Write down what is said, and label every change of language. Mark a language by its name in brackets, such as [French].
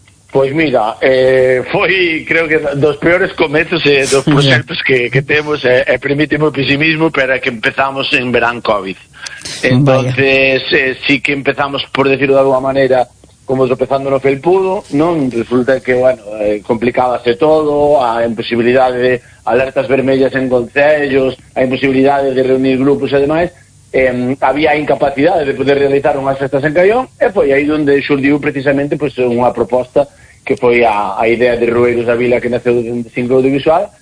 [Galician] Pois mira, foi, creo que, dos peores comezos dos proxectos que temos, permitimos o pesimismo, pero é que empezamos en verán COVID. [Spanish] Entonces, sí que empezamos, por decirlo de alguna manera, como tropezando [Galician] no felpudo, non? Resulta que, bueno, complicábase todo, a imposibilidade de alertas vermellas en concellos, a imposibilidade de reunir grupos e demais, había incapacidade de poder realizar unhas festas en Cayón, e foi aí donde xurdiu precisamente pues, unha proposta que foi a idea de Rueiros Dávila, que naceu de un ciclo audiovisual.